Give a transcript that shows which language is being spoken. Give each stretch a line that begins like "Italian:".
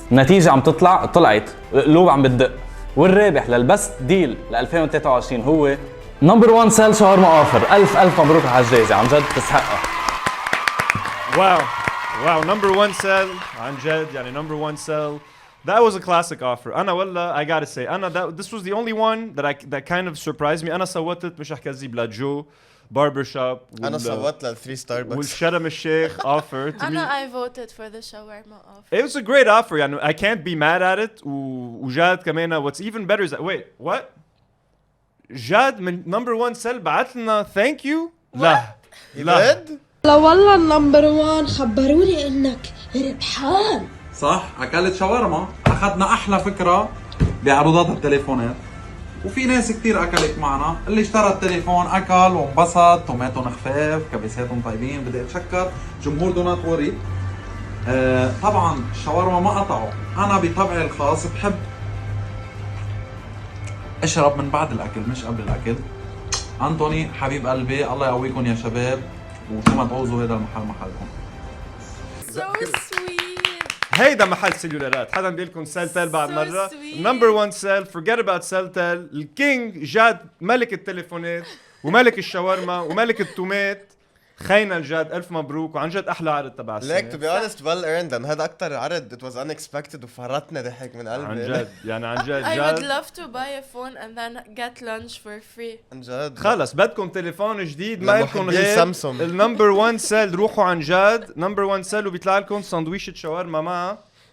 Arabic: النتيجة عم تطلع، طلعت القلوب عم بتدق، والرابح للبست ديل ل 2023 هو نمبر 1 سيل شاورما اوفر. الف مبروك على الجائزة، عن جد تستحقها. واو نمبر 1 سيل عن جد يعني نمبر 1 سيل.
English: That was a classic offer.
Arabic: أنا ولا
English: I gotta say this was the only one that kind of surprised me.
Arabic: أنا صوتت مش أحكي بلا جو Barbershop. أنا صوت لل 3 Starbucks. والشرم الشيخ
English: offer to me. I voted for the shawarma offer. It was a great offer.
Arabic: يعني
English: I can't be mad at it.
Arabic: وجاد كمان
English: what's even better is that wait what?
Arabic: جاد من number 1 سيل بعت لنا
English: thank you.
Arabic: لا. لا والله النمبر 1 خبروني انك ربحان. صح، اكلت شاورما، اخذنا احلى فكره بعروضات التليفونات، وفي ناس كتير اكلت معنا، اللي اشترى التليفون اكل وانبسط، طماطم خفاف، كبساتهم طيبين. بدي اتشكر جمهور دونات وري. طبعا الشاورما ما قطعوا، انا بطبعي الخاص بحب اشرب من بعد الاكل مش قبل الاكل. انطوني حبيب قلبي، الله يقويكم يا شباب، وشو ما تعوزوا هذا المحل محلكم.
English: So sweet.
Arabic: هيدا محل سيلولارات، حدا بيقول لكم سيلتل بعد مرة. نمبر 1 سيل،
English: forget about
Arabic: سيلتل، الكينج جاد ملك التليفونات وملك الشاورما وملك التومات. خينا الجاد، ألف مبروك، وعن جد أحلى عرض تبع السنة. ليك
English: to be honest well earned،
Arabic: لأن هذا أكتر عرض
English: it was unexpected
Arabic: وفرطنا ضحك من قلبي. عن جد يعني عن جد
English: I would love to buy a phone and then get lunch for free.
Arabic: عن جد. خلص بدكم تليفون جديد ما لكم غير سامسونج. النمبر 1 سيل، روحوا عن جد نمبر 1 سيل وبيطلع لكم سندويشة شاورما معها.